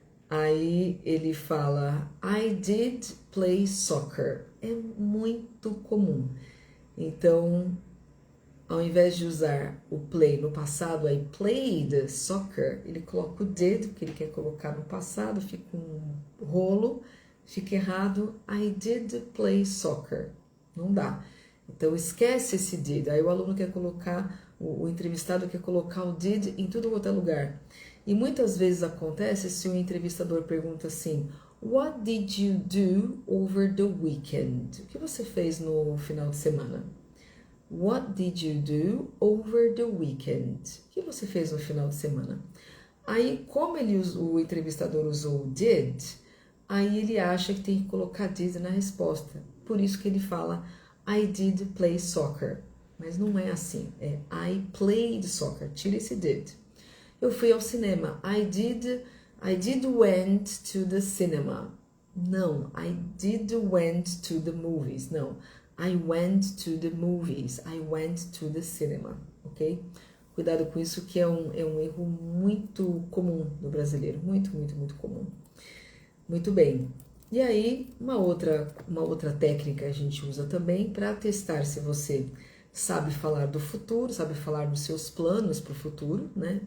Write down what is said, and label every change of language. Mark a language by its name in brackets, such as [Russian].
[English] Aí ele fala, I did play soccer. [Portuguese] É muito comum. Então, ao invés de usar o play no passado, [English] I played soccer, [Portuguese] ele coloca o did, porque ele quer colocar no passado, fica um rolo, fica errado. [English] I did play soccer. [Portuguese] Não dá. Então, esquece esse did. Aí o aluno quer colocar, o entrevistado quer colocar o did em tudo quanto é lugar. E muitas vezes acontece se o entrevistador pergunta assim, [English] What did you do over the weekend? [Portuguese] O que você fez no final de semana? [English] What did you do over the weekend? [Portuguese] O que você fez no final de semana? Aí, como o entrevistador usou did, aí ele acha que tem que colocar did na resposta. Por isso que ele fala, [English] I did play soccer. [Portuguese] Mas não é assim, é [English] I played soccer. [Portuguese] Tira esse did. Eu fui ao cinema. [English] I did went to the cinema. Não, I did went to the movies. Não, I went to the movies. I went to the cinema, ok? [Portuguese] Cuidado com isso, que é um erro muito comum no brasileiro. Muito, muito, muito comum. Muito bem. E aí, uma outra técnica a gente usa também para testar se você sabe falar do futuro, sabe falar dos seus planos para o futuro, né?